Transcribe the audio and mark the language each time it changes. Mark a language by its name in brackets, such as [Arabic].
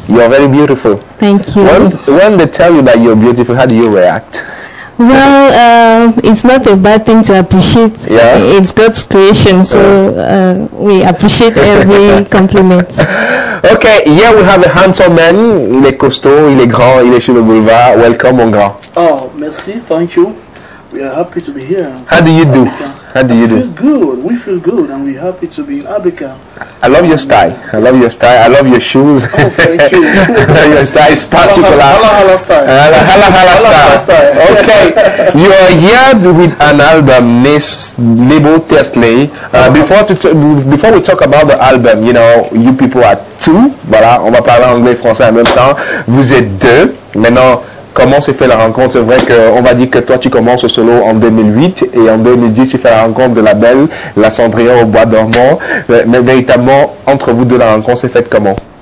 [English] You're very beautiful. Thank you. When they tell you that you're beautiful, how do you react? Well, it's not a bad thing to appreciate. Yeah. It's God's creation, so we appreciate every compliment. Okay, here we have a handsome man. [French] Il est costaud, il est grand, il est sur le boulevard. [English] Welcome, [French] mon grand. [English] Oh, merci, thank you. We are happy to be here. How do you do? How do you do? We feel good. We feel good, and we're happy to be in Abika. I love your style. I love your style. I love your shoes. Oh, thank you. Your style is particular. Hala style. Hala style. Okay, you are here with an album, Nebo Tesley. Before we talk about the album, you know, you people are two. [French] Voilà, on va parler anglais et français en même temps. Vous êtes deux. Maintenant, comment s'est fait la rencontre? C'est vrai qu'on va dire que toi tu commences au solo en 2008 et en 2010 tu fais la rencontre de la belle, la Cendrillon au bois dormant. Mais véritablement, entre vous deux, la rencontre s'est faite comment?